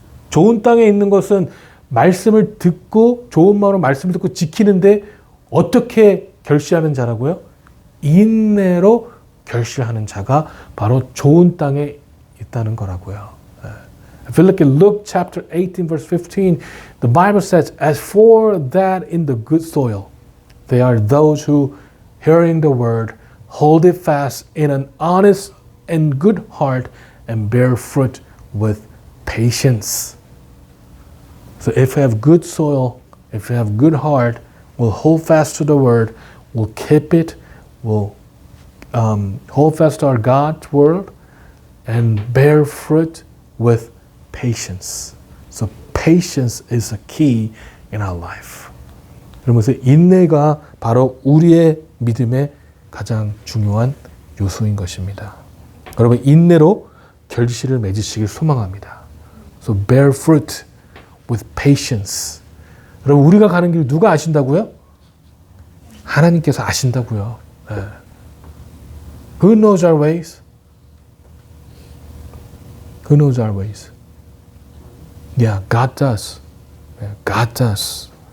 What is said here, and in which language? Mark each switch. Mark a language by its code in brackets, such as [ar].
[ko] 좋은 땅에 있는 것은 말씀을 듣고 좋은 마음으로 말씀을 듣고 지키는데 어떻게 결실하는 자라고요? 인내로 결실하는 자가 바로 좋은 땅에 있다는 거라고요. [en] If you look at Luke chapter 18 verse 15, the Bible says, as for that in the good soil, they are those who, hearing the word, hold it fast in an honest and good heart and bear fruit with patience. So if you have good soil, if you have good heart, we'll hold fast to the word, we'll keep it, we'll hold fast to our God's word and bear fruit with patience. So patience is a key in our life. [ko] 그러면서 인내가 바로 우리의 믿음의 가장 중요한 요소인 것입니다. 여러분, 인내로 결실을 맺으시길 소망합니다. [en] So bear fruit with patience. [ko] 여러분, 우리가 가는 길 누가 아신다고요? 하나님께서 아신다고요. [en] Who knows our ways? Who knows our ways? Yeah, God does. God does.